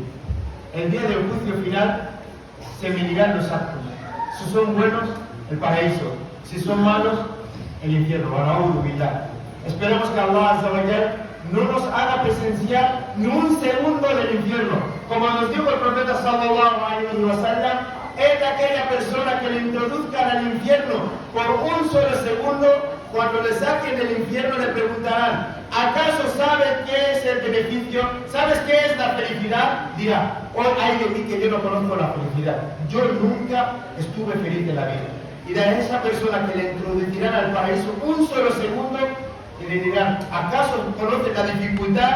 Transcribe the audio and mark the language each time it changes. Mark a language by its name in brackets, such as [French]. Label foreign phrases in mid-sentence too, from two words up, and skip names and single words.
[Spanish] El día del juicio final se medirán los actos. Si son buenos, el paraíso. Si son malos, el infierno. Esperemos que Allah [Arabic] عز وجل [Spanish] no nos haga presenciar ni un segundo del infierno. Como nos dijo el profeta [Arabic] صلى الله عليه وسلم, [Spanish] es aquella persona que le introduzcan al infierno por un solo segundo. Cuando le saquen del infierno le preguntarán: ¿acaso sabes qué es el beneficio? ¿Sabes qué es la felicidad? Dirá: oh, hay de mí que yo no conozco la felicidad. Yo nunca estuve feliz en la vida. Y de esa persona que le introducirán al paraíso un solo segundo, y le dirán: ¿acaso conoces la dificultad?